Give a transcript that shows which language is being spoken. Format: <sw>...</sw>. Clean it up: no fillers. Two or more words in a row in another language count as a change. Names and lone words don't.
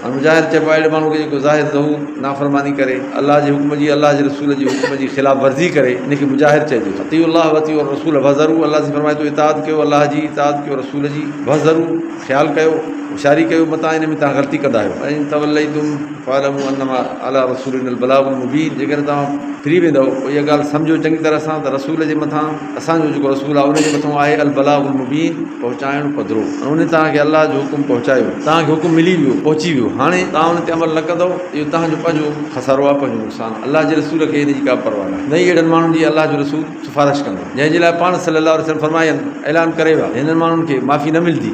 <sd>हाणे मुजाहिर चइबो आहे अहिड़े माण्हू खे जेको ज़ाहिर ज़हूर नाफ़रमानी करे, अलाह जे हुक्म जी, अलाह जे रसूल जी हुक्म जी ख़िलाफ़ वर्ज़ी करे, इनखे मुजाहिर चइजे।</sd> <ar>أطيعوا الله وأطيعوا الرسول واحذروا,</ar> <sd>अलाह से फरमाए थो इताअत कयो, अलाह जी इताअत कयो, रसूल जी वज़रू ख़्यालु कयो, होशियारी कयो, मतां इन में तव्हां ग़लती कंदा आहियो।</sd> <ar>فإن توليتم فاعلموا أنما على رسولنا البلاغ المبين,</ar> <sd>जेकॾहिं तव्हां फिरी वेंदव इहा ॻाल्हि सम्झो चङी तरह सां त रसूल जे मथां, असांजो जेको रसूल आहे उनजे मथां आहे</sd> <ar>البلاغ المبين,</ar> <sd>पहुचाइणु पधिरो। उन तव्हांखे अलाह जो हुकुम पहुचायो, तव्हांखे हुकुम मिली वियो, पहुची वियो, हाणे तव्हां उन ते अमल न कंदव, इहो तव्हांजो पंहिंजो खसारो आहे, पंहिंजो नुक़सानु। अलाह जे रसूल खे इन जी का परवाह न आहे, न ई अहिड़नि माण्हुनि जी अलाह जो रसूल सिफ़ारिश कंदो जंहिंजे लाइ पाण</sd> <ar>صلى الله عليه وسلم</ar> <sd>फरमायनि, ऐलान करे विया हिननि माण्हुनि खे माफ़ी न मिलंदी।</sd>